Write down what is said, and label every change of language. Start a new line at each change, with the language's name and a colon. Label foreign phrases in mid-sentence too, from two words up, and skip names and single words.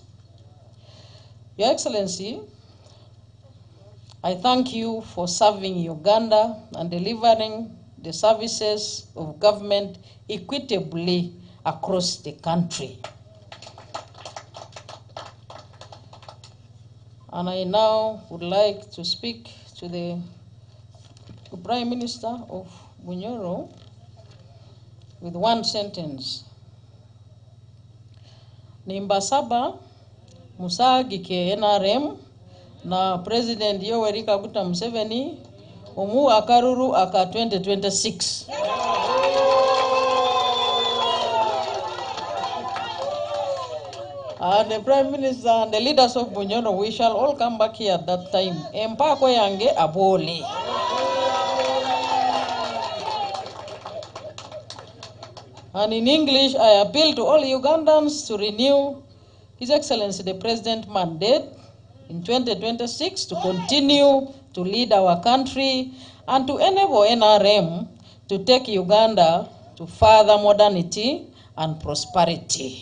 English: Your Excellency, I thank you for serving Uganda and delivering the services of government equitably across the country. And I now would like to speak to the Prime Minister of Bunyoro with one sentence.
Nyoro: Nimbasaba musagike NRM na President Yoweri Kaguta Museveni omu akaruru aka 2026.
English: And the Prime Minister and the leaders of Bunyoro, we shall all come back here at that time.
Nyoro: Empako yange abole.
English: And in English, I appeal to all Ugandans to renew His Excellency the President mandate in 2026 to continue to lead our country and to enable NRM to take Uganda to further modernity and prosperity.